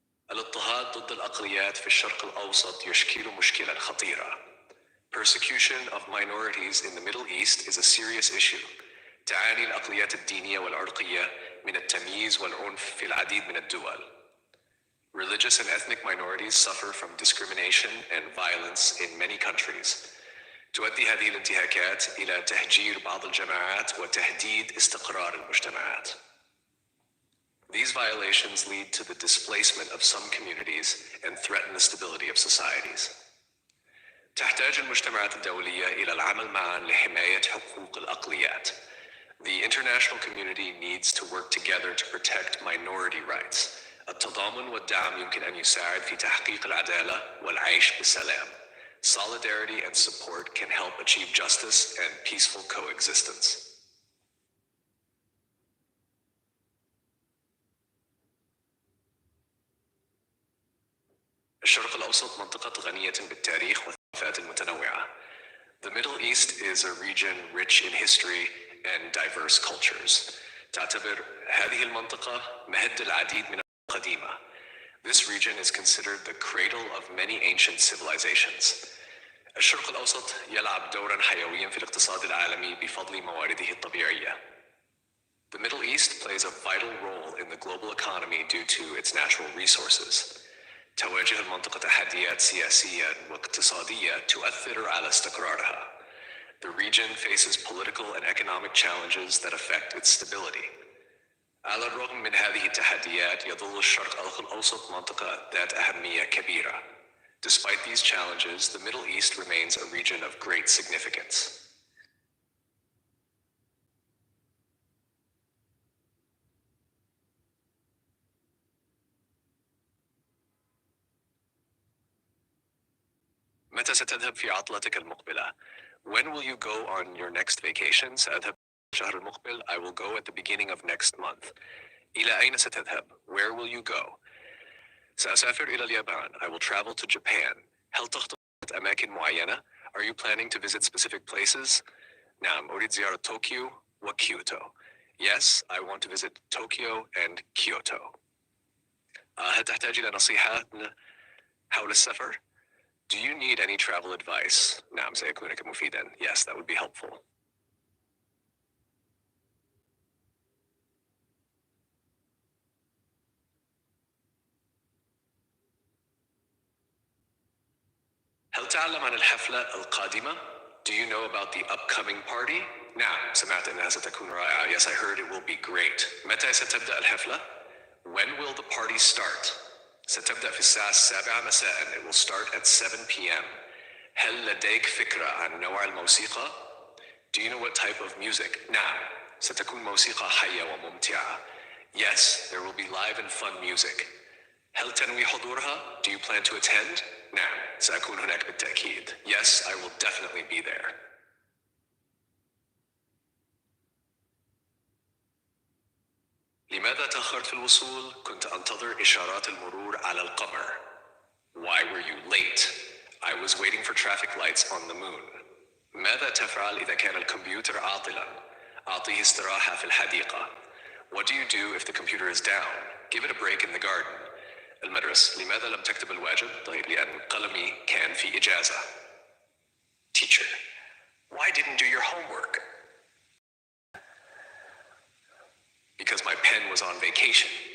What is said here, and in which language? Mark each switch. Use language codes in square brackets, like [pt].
[ar] الاضطهاد ضد الأقليات في الشرق الأوسط يشكل مشكلة خطيرة. [en] Persecution of minorities in the Middle East is a serious issue. [ar] تعاني الأقليات الدينية والعرقية من التمييز والعنف في العديد من الدول. [en] Religious and ethnic minorities suffer from discrimination and violence in many countries. [ar] تؤدي هذه الانتهاكات إلى تهجير بعض الجماعات وتهديد استقرار المجتمعات. [en] These violations lead to the displacement of some communities and threaten the stability of societies. [ar] تحتاج المجتمعات الدولية إلى العمل معاً لحماية حقوق الأقليات. [en] The international community needs to work together to protect minority rights. [ar] التضامن والدعم يمكن أن يساعد في تحقيق العدالة والعيش بسلام. [en] Solidarity and support can help achieve justice and peaceful coexistence. [ar] الشرق الأوسط منطقة غنية بالتاريخ والثقافات المتنوعة. [en] The Middle East is a region rich in history and diverse cultures. [ar] تعتبر هذه المنطقة مهد العديد من القديمة. [en] This region is considered the cradle of many ancient civilizations. [ar] الشرق الأوسط يلعب دورا حيويا في الاقتصاد العالمي بفضل موارده الطبيعية. [en] The Middle East plays a vital role in the global economy due to its natural resources. [ar] تواجه المنطقة تحديات سياسية واقتصادية تؤثر على استقرارها. [en] The region faces political and economic challenges that affect its stability. [ar] على الرغم من هذه التحديات يظل الشرق الأوسط منطقة ذات أهمية كبيرة. [en] Despite these challenges, the Middle East remains a region of great significance. [ar] متى ستذهب في عطلتك المقبلة؟ [en] When will you go on your next vacation? [ar] سأذهب الشهر المقبل. [en] I will go at the beginning of next month. [ar] إلى أين ستذهب? [en] Where will you go? [ar] سأسافر إلى اليابان. [en] I will travel to Japan. [ar] هل تخطط أماكن معينة? [en] Are you planning to visit specific places? [ar] نعم، أريد زيارة طوكيو وكيوتو. [en] Yes, I want to visit Tokyo and Kyoto. [ar] هل تحتاج إلى نصيحة حول السفر? [en] Do you need any travel advice? [ar] نعم، سيكون مفيدا. [en] Yes, that would be helpful. [ar] هل تعلم عن الحفلة القادمة? [en] Do you know about the upcoming party? [ar] نعم، سمعت أنها ستكون رائعة. [en] Yes, I heard it will be great. [ar] متى ستبدأ الحفلة? [en] When will the party start? [ar] ستبدأ في الساعة 7 مساء. [en] It will start at 7 p.m. [ar] هل لديك فكرة عن نوع الموسيقى؟ [en] Do you know what type of music? [ar] نعم، ستكون موسيقى حية وممتعة. [en] Yes, there will be live and fun music. [ar] هل تنوي حضورها? [en] Do you plan to attend? [ar] نعم، سأكون هناك بالتأكيد. [en] Yes, I will definitely be there. [ar] لماذا تأخرت في الوصول؟ كنت أنتظر إشارات المرور على القمر. [en] Why were you late? I was waiting for traffic lights on the moon. [ar] ماذا تفعل إذا كان الكمبيوتر عاطلاً؟ أعطيه استراحة في الحديقة. [en] What do you do if the computer is down? Give it a break in the garden. [ar] المدرس: لماذا لم تكتب الواجب؟ طيب لأن قلمي كان في إجازة. [en] Teacher: Why didn't do your homework? Because my pen was on vacation.